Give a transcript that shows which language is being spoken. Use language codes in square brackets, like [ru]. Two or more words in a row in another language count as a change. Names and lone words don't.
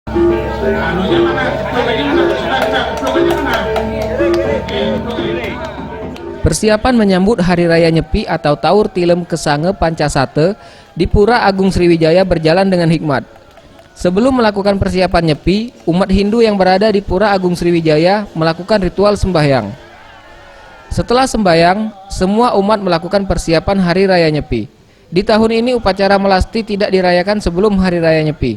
[id] Persiapan menyambut Hari Raya Nyepi atau Taur Tilem Kesange Pancasate di Pura Agung Sriwijaya berjalan dengan hikmat. Sebelum melakukan persiapan Nyepi, umat Hindu yang berada di Pura Agung Sriwijaya melakukan ritual sembahyang. Setelah sembahyang, semua umat melakukan persiapan Hari Raya Nyepi. Di tahun ini upacara melasti tidak dirayakan sebelum Hari Raya Nyepi.